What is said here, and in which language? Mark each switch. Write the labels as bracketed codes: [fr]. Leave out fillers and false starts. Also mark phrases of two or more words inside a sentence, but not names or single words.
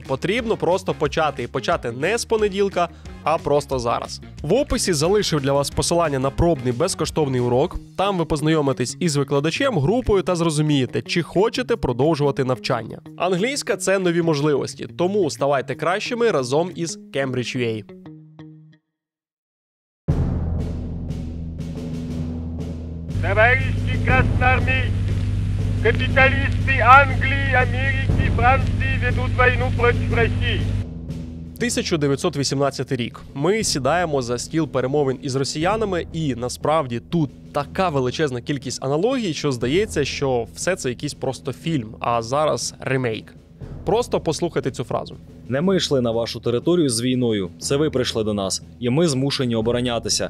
[uk] Потрібно просто почати. І почати не з понеділка, а просто зараз. В описі залишив для вас посилання на пробний безкоштовний урок. Там ви познайомитесь із викладачем, групою та зрозумієте, чи хочете продовжувати навчання. Англійська – це нові можливості, тому ставайте кращими разом із Cambridge.UA. [ru] Товарищи красноармейцы, капиталисты Англии, Америки, Франции ведут войну против России. [uk] 1918 рік. Ми сідаємо за стіл перемовин із росіянами, і насправді тут така величезна кількість аналогій, що здається, що все це якийсь просто фільм, а зараз ремейк. Просто послухайте цю фразу. Не ми йшли на вашу територію з війною, це ви прийшли до нас, і ми змушені оборонятися.